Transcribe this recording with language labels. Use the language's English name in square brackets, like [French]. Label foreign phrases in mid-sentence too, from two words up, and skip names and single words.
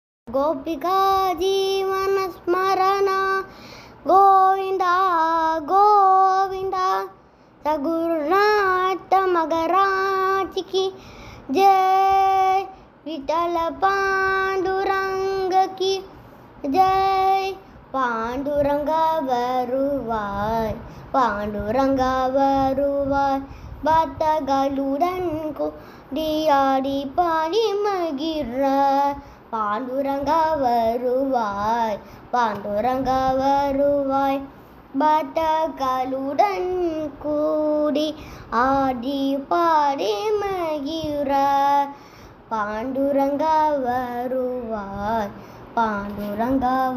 [Hindi] गोपिका जीवन स्मरण गोविंदा गोविंदा सगुरुनाथ मगराज की जय विठल पांडुरंग की जय पांडुरंगा [Tamil] வருவாய் பாண்டுரங்கா வருவாய் பக்தர்களுடன் கூடியாடி பாடி மகிழ பாண்டுரங்கா வருவாய் பாண்டுரங்கா வருவாய் பக்தர்களுடன் கூடி ஆடி பாடி மகிழ பாண்டுரங்கா வருவாய் பாண்டுரங்கா